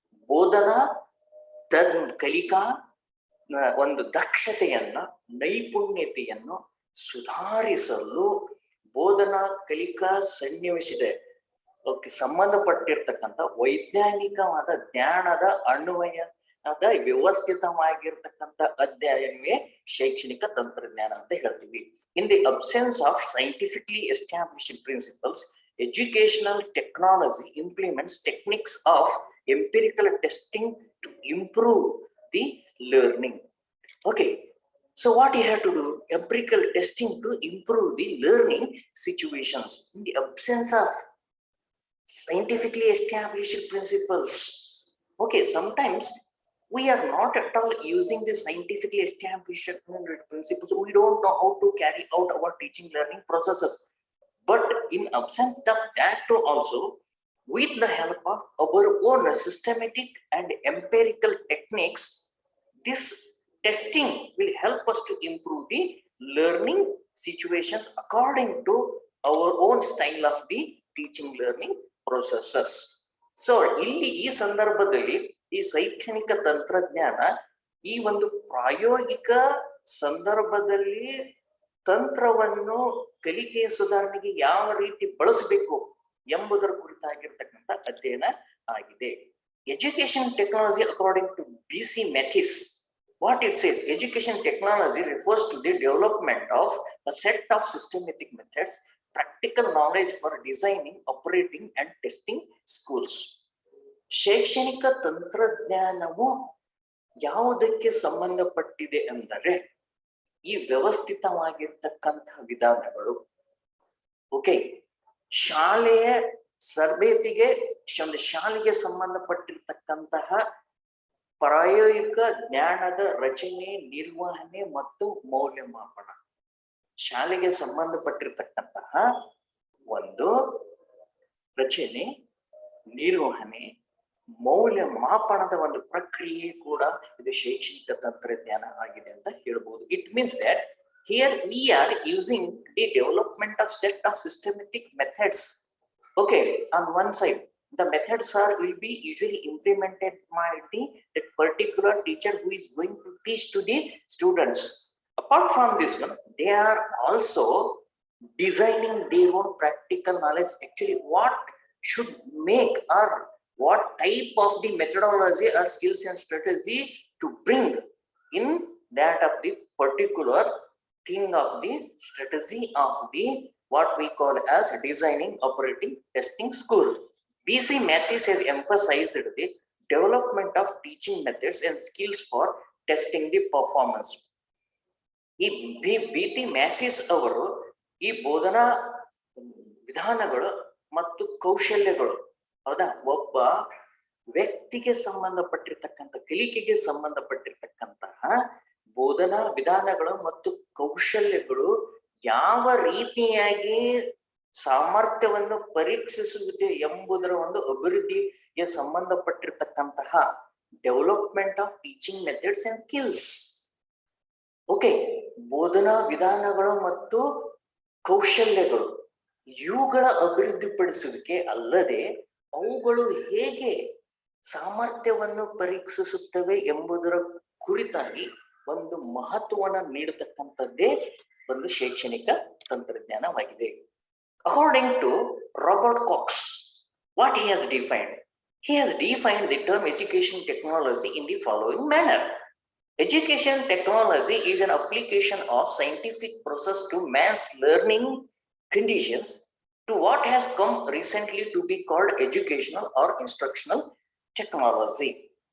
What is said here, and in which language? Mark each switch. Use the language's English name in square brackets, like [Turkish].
[Kannada] ಬೋಧನಾ ಕಲಿಕಾ ಒಂದು ದಕ್ಷತೆಯನ್ನ, ನೈಪುಣ್ಯತೆಯನ್ನು ಸುಧಾರಿಸಲು ಬೋಧನಾ ಕಲಿಕಾ ಸನ್ನಿವೇಶದ ಸಂಬಂಧಪಟ್ಟಿರ್ತಕ್ಕಂಥ ವೈಜ್ಞಾನಿಕವಾದ ಜ್ಞಾನದ ಅನ್ವಯದ ವ್ಯವಸ್ಥಿತವಾಗಿರ್ತಕ್ಕಂಥ ಅಧ್ಯಯನವೇ ಶೈಕ್ಷಣಿಕ ತಂತ್ರಜ್ಞಾನ ಅಂತ ಹೇಳ್ತೀವಿ. [English] In the absence of scientifically established principles, educational technology implements techniques of empirical testing to improve the learning. Okay, so what you have to do? Empirical testing to improve the learning situations in the absence of scientifically established principles. Okay, sometimes we are not at all using the scientifically established principles. We don't know how to carry out our teaching learning processes. But in absence of that too also, with the help of our own systematic and empirical techniques, this testing will help us to improve the learning situations according to our own style of the teaching learning processes. [Kannada] So ಇಲ್ಲಿ ಈ ಸಂದರ್ಭದಲ್ಲಿ ಈ ಶೈಕ್ಷಣಿಕ ತಂತ್ರಜ್ಞಾನ ಈ ಒಂದು ಪ್ರಾಯೋಗಿಕ ಸಂದರ್ಭದಲ್ಲಿ ತಂತ್ರವನ್ನು ಕಲಿಕೆಯ ಸುಧಾರಣೆಗೆ ಯಾವ ರೀತಿ ಬಳಸಬೇಕು ಎಂಬುದರ ಕುರಿತಾಗಿರ್ತಕ್ಕಂಥ ಅಧ್ಯಯನ ಆಗಿದೆ. [English] Education technology according to BC Mathis, what it says, education technology refers to the development of a set of systematic methods, practical knowledge for designing, operating and testing schools. [Kannada] ಶೈಕ್ಷಣಿಕ ತಂತ್ರಜ್ಞಾನವು ಯಾವುದಕ್ಕೆ ಸಂಬಂಧಪಟ್ಟಿದೆ ಅಂದರೆ ಈ ವ್ಯವಸ್ಥಿತವಾಗಿರ್ತಕ್ಕಂತಹ ವಿಧಾನಗಳು. ಓಕೆ, ಶಾಲೆಯ ತರಬೇತಿಗೆ ಒಂದು ಶಾಲೆಗೆ ಸಂಬಂಧಪಟ್ಟಿರ್ತಕ್ಕಂತಹ ಪ್ರಾಯೋಗಿಕ ಜ್ಞಾನದ ರಚನೆ, ನಿರ್ವಹಣೆ ಮತ್ತು ಮೌಲ್ಯಮಾಪನ. ಶಾಲೆಗೆ ಸಂಬಂಧಪಟ್ಟಿರ್ತಕ್ಕಂತಹ ಒಂದು ರಚನೆ, ನಿರ್ವಹಣೆ, ಮೌಲ್ಯಮಾಪನದ ಒಂದು ಪ್ರಕ್ರಿಯೆ ಕೂಡ ಇದು ಶೈಕ್ಷಣಿಕ ತಂತ್ರಜ್ಞಾನ ಆಗಿದೆ ಅಂತ ಹೇಳ್ಬೋದು. [English] It means that here we are using the development of set of systematic methods. Okay, on one side the methods will be usually implemented by the particular teacher who is going to teach to the students. Apart from this one, they are also designing their own practical knowledge, actually what should make or what type of the methodology or skills and strategy to bring in that of the particular thing of the strategy of the what we call as designing, operating, testing school. BC Mathis has emphasized the development of teaching methods and skills for testing the performance. [Kannada] ಈ BC Mathis ಅವರು ಈ ಬೋಧನಾ ವಿಧಾನಗಳು ಮತ್ತು ಕೌಶಲ್ಯಗಳು, ಹೌದಾ, ಒಬ್ಬ ವ್ಯಕ್ತಿಗೆ ಸಂಬಂಧಪಟ್ಟಿರ್ತಕ್ಕಂಥ ಕಲಿಕೆಗೆ ಸಂಬಂಧಪಟ್ಟಿರ್ತಕ್ಕಂತಹ ಬೋಧನಾ ವಿಧಾನಗಳು ಮತ್ತು ಕೌಶಲ್ಯಗಳು ಯಾವ ರೀತಿಯಾಗಿ ಸಾಮರ್ಥ್ಯವನ್ನು ಪರೀಕ್ಷಿಸುವುದು ಎಂಬುದರ ಒಂದು ಅಭಿವೃದ್ಧಿಗೆ ಸಂಬಂಧಪಟ್ಟಿರ್ತಕ್ಕಂತಹ [English] Development of teaching methods and skills. [Kannada] Okay, ಬೋಧನಾ ವಿಧಾನಗಳು ಮತ್ತು ಕೌಶಲ್ಯಗಳು ಇವುಗಳ ಅಭಿವೃದ್ಧಿಪಡಿಸುವಿಕೆ ಅಲ್ಲದೆ ಅವುಗಳು ಹೇಗೆ ಸಾಮರ್ಥ್ಯವನ್ನು ಪರೀಕ್ಷಿಸುತ್ತವೆ ಎಂಬುದರ ಕುರಿತಾಗಿ ಒಂದು ಮಹತ್ವವನ್ನು ನೀಡತಕ್ಕಂಥದ್ದೇ ಒಂದು ಶೈಕ್ಷಣಿಕ ತಂತ್ರಜ್ಞಾನವಾಗಿದೆ. [English] According to Robert Cox, what he has defined? He has defined the term education technology in the following manner. Education technology is an application of scientific process to man's learning conditions to what has come recently to be called educational or instructional technology.